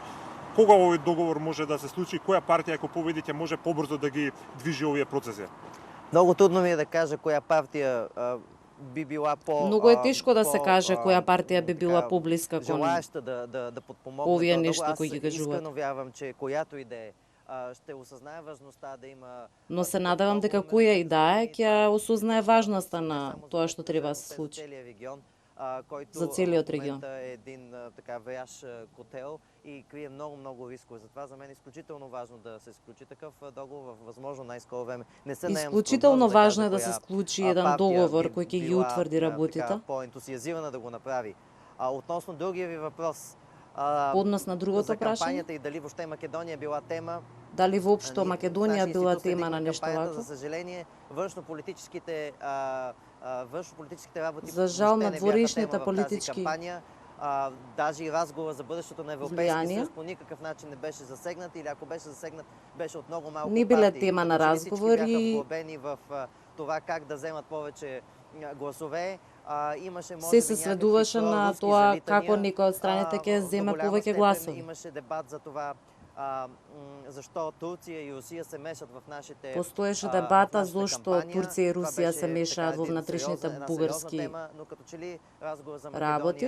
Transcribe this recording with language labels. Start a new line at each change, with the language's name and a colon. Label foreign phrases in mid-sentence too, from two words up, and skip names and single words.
Macedonian: Кога овој договор може да се случи? Која партија ако победи ќе може побрзо да ги движи овие процеси?
Bulgarian: Много трудно ми е да кажа коя партия би била
Macedonian: Многу е тешко да се каже која партија би била поблиска кон
Bulgarian: желаеща да подпомогне
Macedonian: овие тоа нешта договор. кои ги кажуваат.
Bulgarian: Искрено вярвам, че която и да е ще осъзнае важността да има.
Macedonian: Но се надевам дека која и да е ќе осознае важноста на тоа што треба да се случи. За целиот регион.
Bulgarian: Е един така врящ котел и крие много рискове. Затова за мен е изключително важно да се сключи такъв договор в възможно най-скоро време.
Macedonian: Изключително важно е да се сключи еден договор кој ќе ги утврди работите.
Bulgarian: По-ентусиазирана да го направи. Относно другия ви въпрос.
Macedonian: Однос на другото прашање.
Bulgarian: За кампањата и дали въобще Македонија била тема.
Macedonian: Дали воопшто Македонија била тема на нешто вако?
Bulgarian: За съжаление, външнополитическите работи
Macedonian: за жал на дворешните политички
Bulgarian: даже и разговор за бъдещето на Европейския съюз по никакъв начин не беше засегнат или ако беше засегнат, беше от много малко
Macedonian: не биле тема на разговори.
Bulgarian: Бяха вглъбени в това как да вземат повече гласове.
Macedonian: Се сведуваше на тоа како некој од страните ќе земе повеќе гласови.
Bulgarian: Имаше дебат за това защо Турция и Русия се мешат в нашите
Macedonian: Постоеше дебата зошто Турција и Русија се мешаат во внатрешните бугарски работи.